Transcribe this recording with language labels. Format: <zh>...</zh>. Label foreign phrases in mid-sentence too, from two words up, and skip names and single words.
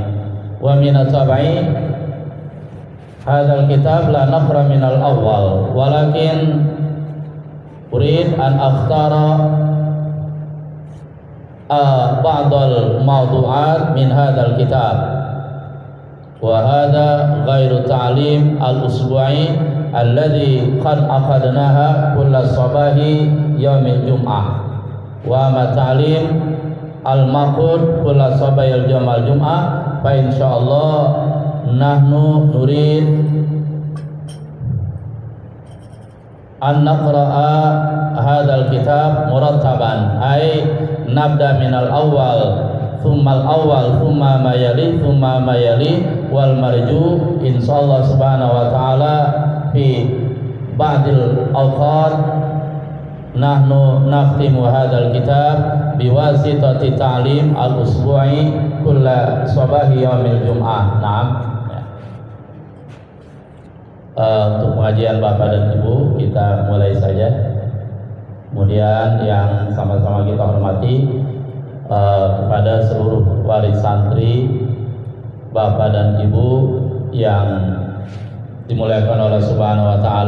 <ar>ومن الطبع هذا الكتاب لا نقرأ من الأول ولكن أريد أن أختار بعض الموضوعات من هذا الكتاب وهذا غير التعليم الأسبوعي الذي قد عقدناه كل صباح يوم الجمعة وما التعليم المعقود كل صباح يوم الجمعة. فإن شاء الله نحن نريد أن نقرأ هذا الكتاب مرتبا أي نبدأ من الأول ثم الأول ثم ما يلي والمرجو إن شاء الله سبحانه وتعالى في بعض الأوقات نحن نختم هذا الكتاب بواسطة التعليم الأسبوعي كل صباح يوم الجمعة. نعم.</ar> <id>Untuk pengajian Bapak dan Ibu kita mulai saja. Kemudian yang sama-sama kita hormati kepada seluruh wali santri, bapak dan ibu yang dimuliakan oleh</id> <ar>سبحانه وتعالى.</ar>